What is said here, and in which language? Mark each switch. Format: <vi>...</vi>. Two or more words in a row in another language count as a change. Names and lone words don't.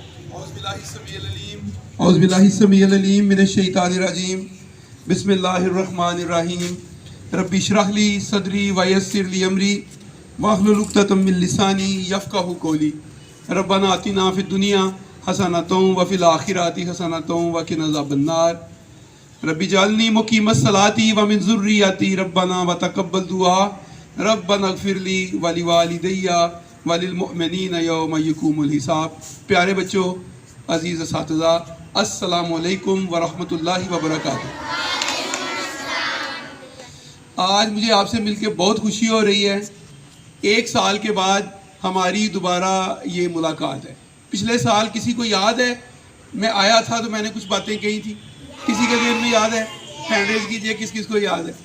<ar>أعوذ بالله السميع العليم من الشيطان الرجيم بسم الله الرحمن الرحيم رب اشرح لي صدري ويسر لي أمري واحلل عقدة من لساني يفقهوا قولي ربنا آتنا في الدنيا حسنة وفي الآخرة حسنة وقنا عذاب النار رب اجعلني مقيم الصلاة ومن ذريتي ربنا وتقبل دعاء ربنا اغفر لي ولوالدي وللمؤمنين يوم يقوم الحساب.</ar> <hi>प्यारे बच्चों, अज़ीज़ असातिज़ा,</hi> <ar>السلام عليكم ورحمة الله وبركاته.</ar> <hi>आज मुझे आपसे मिलकर बहुत खुशी हो रही है। एक साल के बाद हमारी दोबारा ये मुलाकात है। पिछले साल किसी को याद है मैं आया था तो मैंने कुछ बातें कही थी? किसी के दिन में याद है?</hi> <en>hand raise</en> <hi>कीजिए किस किस को याद है।</hi>